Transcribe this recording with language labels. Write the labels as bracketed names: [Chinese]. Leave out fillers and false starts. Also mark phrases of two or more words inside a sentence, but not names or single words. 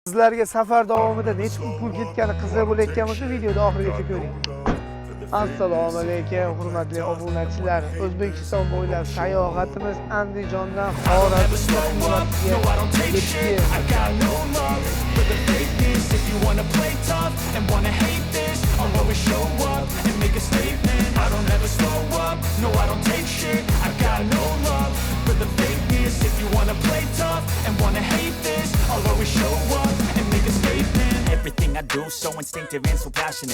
[Uzbek] Sizlarga safar davomida necha pul ketgani qiziq bo'layotgan bo'lsa, videoni oxirigacha ko'ring. Assalomu alaykum, hurmatli obunachilar. O'zbekiston bo'ylab sayohatimiz Andijondan Xorazmga yetdi. [English] Everything I do so instinctive and so passionate.